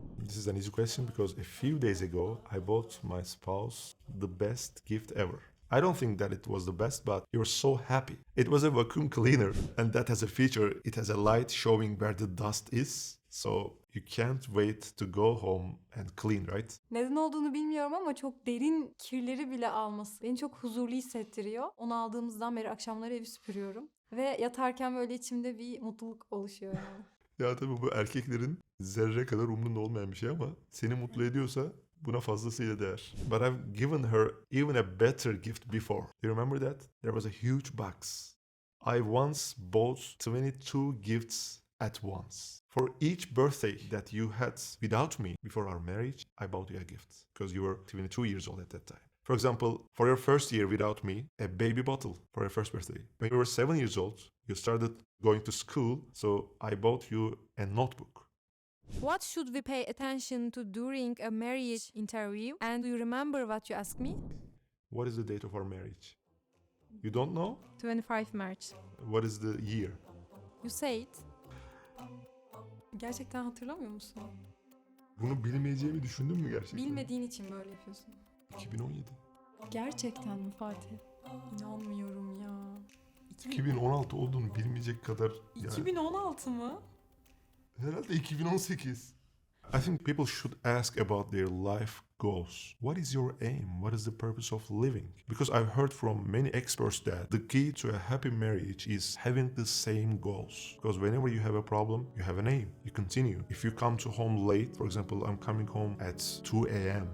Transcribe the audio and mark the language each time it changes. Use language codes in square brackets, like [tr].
[en] This is an easy question because a few days ago, I bought my spouse the best gift ever. I don't think that it was the best, but we were so happy. It was a vacuum cleaner, and that has a feature. It has a light showing where the dust is. So you can't wait to go home and clean, right? [tr] Neden olduğunu bilmiyorum ama çok derin kirleri bile alması beni çok huzurlu hissettiriyor. Onu aldığımızdan beri akşamları evi süpürüyorum. Ve yatarken böyle içimde bir mutluluk oluşuyor yani. Ya tabii bu erkeklerin zerre kadar umrunda olmayan bir şey ama seni mutlu ediyorsa buna fazlasıyla değer. [en] But I've given her even a better gift before. You remember that? There was a huge box. I once bought 22 gifts at once. For each birthday that you had without me before our marriage, I bought you a gift because you were 22 years old at that time. For example, for your first year without me, a baby bottle for your first birthday. When you were 7 years old, you started going to school, so I bought you a notebook. What should we pay attention to during a marriage interview? And do you remember what you asked me? What is the date of our marriage? You don't know? 25 March. What is the year? You say it. [tr] Gerçekten hatırlamıyor musun? Bunu bilmeyeceğimi düşündün mü gerçekten? Bilmediğin için böyle yapıyorsun. 2017. Gerçekten mi Fatih? İnanmıyorum ya. 2016 olduğunu bilmeyecek kadar yani 2016 mı? herhalde 2018. [en] I think people should ask about their life goals. What is your aim? What is the purpose of living? Because I've heard from many experts that the key to a happy marriage is having the same goals. Because whenever you have a problem, you have an aim. You continue. If you come to home late, for example, I'm coming home at 2 a.m.